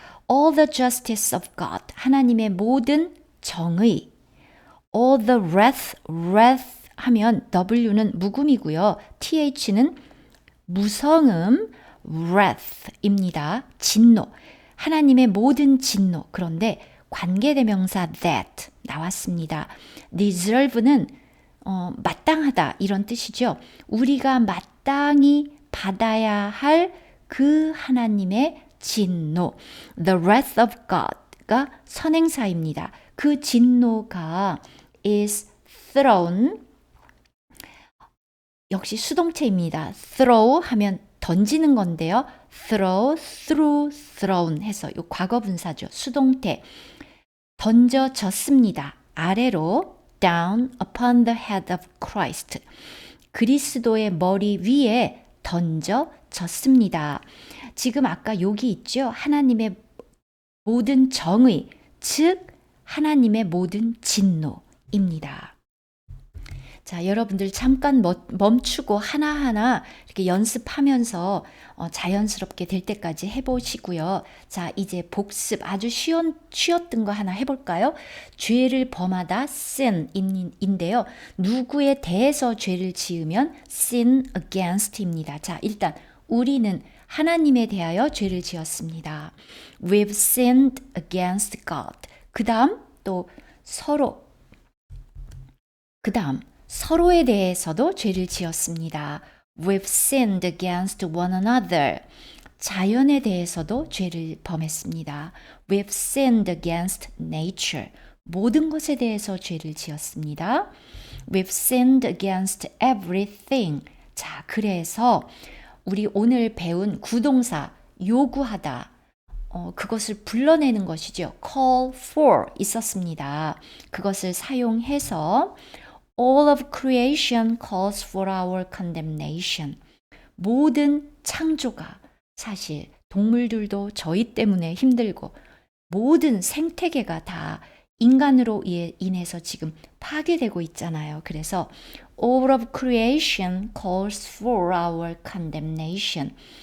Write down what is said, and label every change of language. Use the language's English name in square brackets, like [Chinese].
[English] All the justice of God, [Korean] 하나님의 모든 정의. All the wrath 하면 W는 묵음이고요. TH는 무성음 wrath입니다. 진노. 하나님의 모든 진노. 그런데 관계대명사 that 나왔습니다. deserve는 마땅하다 이런 뜻이죠. 우리가 마땅히 받아야 할 그 하나님의 진노. [English] The wrath of God가 [Korean] 선행사입니다. 그 진노가 [English] is thrown [Korean] 역시 수동태입니다. throw 하면 던지는 건데요. [English] throw, through, thrown [Korean] 해서 이 과거분사죠. 수동태. 던져졌습니다. 아래로 [English] down upon the head of Christ. [Korean] 그리스도의 머리 위에 던져졌습니다. 지금 아까 여기 있죠. 하나님의 모든 정의, 즉 하나님의 모든 진노입니다. 자, 여러분들 잠깐 멈추고 하나하나 이렇게 연습하면서 자연스럽게 될 때까지 해보시고요. 자, 이제 복습 아주 쉬웠던 거 하나 해볼까요? 죄를 범하다 sin인데요. 누구에 대해서 죄를 지으면 sin against입니다. 자, 일단 우리는 하나님에 대하여 죄를 지었습니다. [English] We've sinned against God. [Korean] 그 다음 또 서로에 대해서도 죄를 지었습니다. [English] We've sinned against one another. [Korean] 자연에 대해서도 죄를 범했습니다. [English] We've sinned against nature. [Korean] 모든 것에 대해서 죄를 지었습니다. [English] We've sinned against everything. [Korean] 자, 그래서 우리 오늘 배운 구동사 요구하다. 그것을 불러내는 것이죠. [English] call for [Korean] 있었습니다. 그것을 사용해서 [English] All of creation calls for our condemnation. [Korean] 모든 창조가 사실 동물들도 저희 때문에 힘들고 모든 생태계가 다 인간으로 인해서 지금 파괴되고 있잖아요. 그래서 [English] All of creation calls for our condemnation.